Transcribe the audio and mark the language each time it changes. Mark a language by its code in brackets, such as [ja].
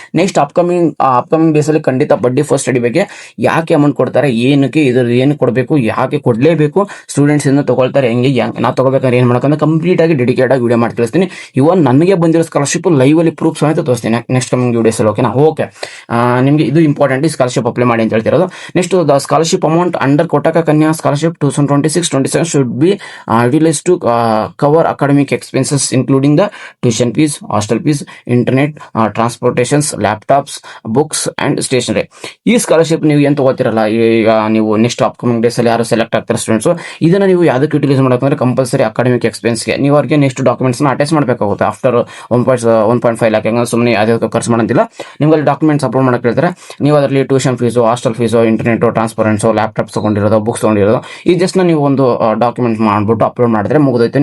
[kn] Next upcoming days ಅಲ್ಲಿ ಖಂಡಿತ ಬಡ್ಡಿ ಫೋರ್ ಸ್ಟಡಿ ಬಗ್ಗೆ ಯಾಕೆ ಅಮೌಂಟ್ ಕೊಡ್ತಾರೆ, ಏನಕ್ಕೆ ಇದ್ರ ಏನು ಕೊಡಬೇಕು, ಯಾಕೆ ಕೊಡ್ಲೇಬೇಕು, ಸ್ಟೂಡೆಂಟ್ಸ್ ಇಂದ ತಗೊಳ್ತಾರೆ, ಹೆಂಗೆ ನಾವು ತಗೋಬೇಕಂದ್ರೆ ಏನ್ ಮಾಡಕಂದ್ರೆ ಕಂಪ್ಲೀಟ್ ಆಗಿ ಡೆಡಿಕೇಟ್ ಆಗಿ ವಿಡಿಯೋ ಮಾಡಿ ತಿಳಿಸ್ತೀನಿ. ಇವನ್ ನನಗೆ ಬಂದಿರೋ ಸ್ಕಾಲರ್ಶಿಪ್ ಲೈವ್ ಅಲ್ಲಿ ಪ್ರೂಫ್ ಸಮೇತ ತೋರಿಸ್ತೀನಿ ನೆಕ್ಸ್ಟ್ ಕಮಿಂಗ್ ವಿಡಿಯೋಸ್ ಅಲ್ಲಿ. ಓಕೆನಾ? ಓಕೆ, ನಿಮಗೆ ಇದು ಇಂಪಾರ್ಟೆಂಟ್, ಈ ಸ್ಕಾಲರ್ಶಿಪ್ ಅಪ್ಲೈ ಮಾಡಿ ಅಂತ ಹೇಳ್ತಿರೋದು. [en] Next the scholarship amount under Kotak Kanya scholarship 2026-27 should be utilized to cover academic expenses including the tuition fees, hostel fees, internet, transportations, laptops, books and stationery. [kn] ಈ scholarship ನೀವು ಏನು ತಗೋತಿರಲ್ಲ, ಈಗ ನೀವು ನೆಕ್ಸ್ಟ್ ಅಪ್ಕಮಿಂಗ್ ಡೇಸ್ ಅಲ್ಲಿ ಯಾರು ಸೆಲೆಕ್ಟ್ ಆಗ್ತಾರೆ students, ಇದನ್ನ ನೀವು ಯಾವ್ದಕ್ಕೆ ಯೂಟಿಲೈಸ್ ಮಾಡಬೇಕಂದ್ರೆ ಕಂಪಲ್ಸರಿ ಅಕಾಡೆಮಿಕ್ ಎಕ್ಸ್ಪೆನ್ಸ್ಗೆ ನೀವು ಅವ್ರಿಗೆ ನೆಕ್ಸ್ಟ್ ಡಾಕ್ಯುಮೆಂಟ್ಸ್ ನ ಅಟ್ಯಾಚ್ ಮಾಡಬೇಕಾಗುತ್ತೆ. ಆಫ್ಟರ್ 1.5 lakh ಹೆಂಗ ಸುಮ್ಮನೆ ಯಾವುದೇ ಖರ್ಚು ಮಾಡೋದಿಲ್ಲ, ನಿಮ್ಮಲ್ಲಿ ಡಾಕ್ಯುಮೆಂಟ್ಸ್ ಅಪ್ಲೋಡ್ ಮಾಡಕ್ಕೆ ಹೇಳ್ತಾರೆ. ನೀವು ಅದರಲ್ಲಿ tuition fees, hostel fees, internet, ಟ್ರಾನ್ಸ್ಪರೆನ್ಸು, laptops ತಗೊಂಡಿರೋದು, ಬುಕ್ಸ್ ತಗೊಂಡಿರೋದು, ಈ ಜಸ್ಟ್ ನೀವು ಒಂದು ಡಾಕ್ಯುಮೆಂಟ್ ಮಾಡ್ಬಿಟ್ಟು ಅಪ್ಲೋಡ್ ಮಾಡಿದ್ರೆ ಮುಗಿದೈತೆ.